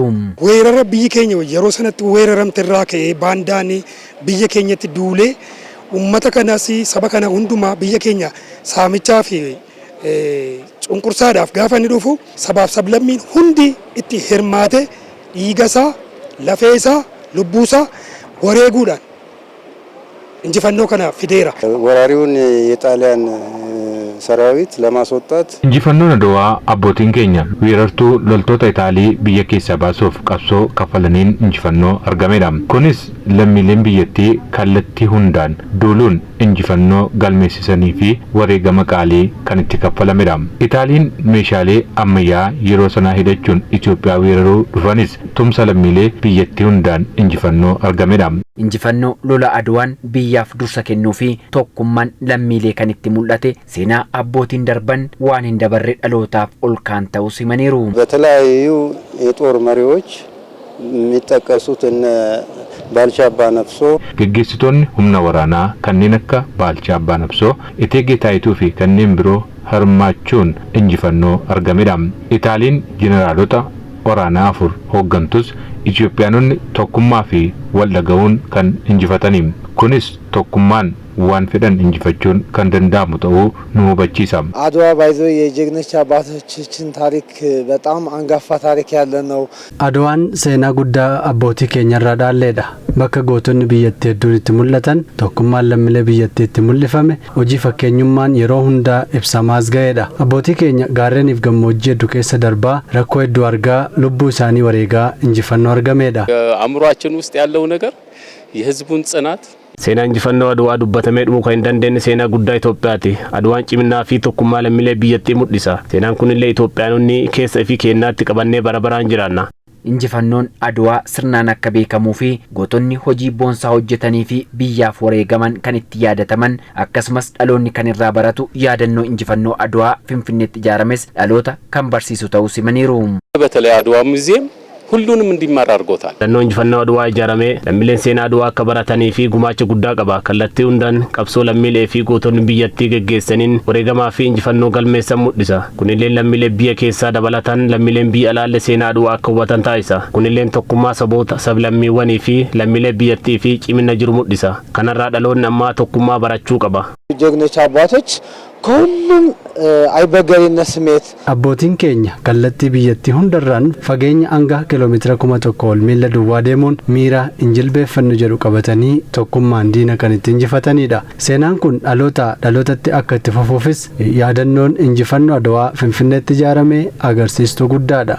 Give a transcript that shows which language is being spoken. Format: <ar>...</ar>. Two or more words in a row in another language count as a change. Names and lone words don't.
<om>Weerara biyyi keenya yeroo sanatti weeraramte irraa ka'ee baandaan biyya keenyatti duulee ummata kanas saba kana hundumaa biyya keenya saamichaa fi cunqursaadhaaf gaafa inni dhufu sabaaf sablammiin hundi itti hirmaate dhiigasaa, lafeesaa, lubbuusaa wareeguudhaan injifannoo kana fideera.</om> <am>ወራሪውን የጣሊያን ሰራዊት ለማስወጣት</am> <om>injifannoon Adwaa abbootiin keenya weerartuu loltoota Itaalii biyya keessaa baasuuf qabsoo kafalaniin injifannoo argamedha. Kunis lammiileen biyyattii kallattii hundaan duuluun injifannoo galmeessisanii fi wareegama qaalii kan itti kafalamedha. Itaaliin meeshaalee ammayyaa yeroo sanaa hidhachuun Itoophiyaa weeraruu dhufanis tumsa lammiilee biyyattii hundaan injifannoo argamedha. Injifannoo lola Adwaan biyyaaf dursa kennuu fi tokkummaan lammiilee kan itti mul'ate seenaa abbootiin darban waan hin dabarre dhalootaaf ol kaan ta'uu simaniiru.</om> <am>በተለያዩ የጦር መሪዎች የሚጠቀሱት እነ ባልቻ አባ ነፍሶ</am> <om>geggeessitoonni humna waraanaa kanneen akka Baalchaa Abbaa Nabsoo, Eteegee Taayituu fi kanneen biroo hirmaachuun injifannoo argamedha. Itaaliin jeneraalota waraanaa 4 hooggantus Itoophiyaanonni tokkummaa fi wal dhaga'uun kan injifatanii. Kunis tokkummaan waan fedhan injifachuun kan danda'amu ta'uu nu hubachiisa.</om> <am>አድዋ ባይዞ የጀግኖች አባቶቻችን ታሪክ በጣም አንጋፋ ታሪክ ያለ ነው።</am> <om>Adwaan seenaa guddaa abbootii keenya irraa dhaalleedha. Bakka gootonni biyyattii hedduun itti mul'atan, tokkummaan lammiilee biyyattii itti mul'ifame, hojii fakkeenyummaan yeroo hundaa ibsamaas ga'eedha. Abbootii keenya gaarreeniif gammoojjii hedduu keessa darbaa rakkoo hedduu argaa lubbuu isaanii wareegaa injifannoo argameedha.</om> <am>አእምሯችን ውስጥ ያለው ነገር የህዝቡን ጽናት</am> <om>Seenaa injifannoo Adwaa dubbatamee dhumuu kan hin dandeenye seenaa guddaa Itoophiyaati. Adwaan ciminaa fi tokkummaa lammiilee biyyattii mul'isa. Seenaan kunillee Itoophiyaanonni keessa fi kennaatti qabannee bara baraan jiraanna. Injifannoon Adwaa sirnaan akka beekamuu fi gootonni hojii boonsaa hojjetanii fi biyyaaf wareegaman kan itti yaadataman akkasumas dhaloonni kan irraa baratu yaadannoo injifannoo Adwaa Finfinneetti ijaarames dhaloota kan barsiisu ta'uu simaniiru.</om> <am>በተለይ አድዋ ሙዚየም ሁሉንም እንዲማር አድርጎታል።</am> <om>Yaadannoo injifannoo Adwaa ijaaramee lammiileen seenaa Adwaa akka baratanii fi gumaacha guddaa qaba. Kallattii hundaan qabsoo lammiilee fi gootonni biyyattii geggeessaniin wareegamaa fi injifannoo galmeessan mul'isa. Kunillee lammiilee biyya keessaa dabalatan lammiileen biyya alaalle seenaa Adwaa akka hubatan taasisa. Kunillee tokkummaa saboota sablammiiwwanii fi lammiilee biyyattii fi cimina jiru mul'isa. Kanarraa dhaloonni ammaa tokkummaa barachuu qaba.</om> <am>ጀግኖች አባቶች ከሁሉም አይበገሪነት ስሜት</am> <om>Abbootiin keenya kallattii biyyattii hundarraan fageenya hanga kiiloomeetira 1000 ol miila duwwaa deemuun miira injilbeeffannu jedhu qabatanii tokkummaan diina kan itti injifatanidha. Seenaan kun dhalootatti akka itti fufuufis yaadannoon injifannoo Adwaa Finfinneetti ijaaramee agarsiistuu guddaadha.</om>